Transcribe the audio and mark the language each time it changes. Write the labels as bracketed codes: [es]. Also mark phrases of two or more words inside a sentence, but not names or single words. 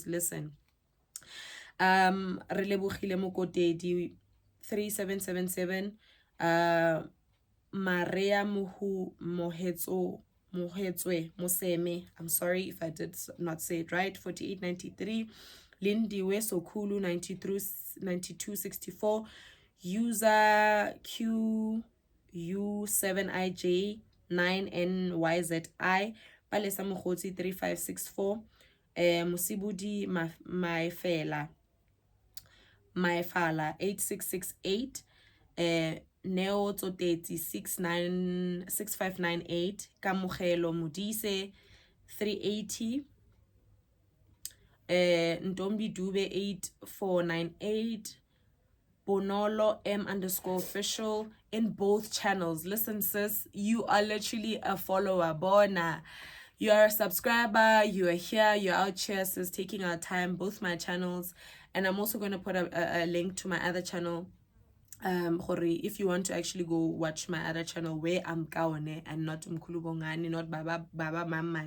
[en] Listen, Relebogile Mokotedi 3777, Maria Mohetswe Moseme, I'm sorry if I did not say it right, 4893, Lindiwe Sokulu 9264, user QU7IJ 9NYZI, Palesa Mokgotsi 3564, Musibudi Maefala 8668, Neo Tsoteti 6598, Kamogelo Modise 380, Ntombi Dube 8498, Bonolo M_official in both channels. Listen, sis, you are literally a follower. Bona. You are a subscriber, you are here, you're out here, sis, taking our time, both my channels. And I'm also going to put a link to my other channel. If you want to actually go watch my other channel where I'm Kaone and not Mkulubongani, not Baba Mamman.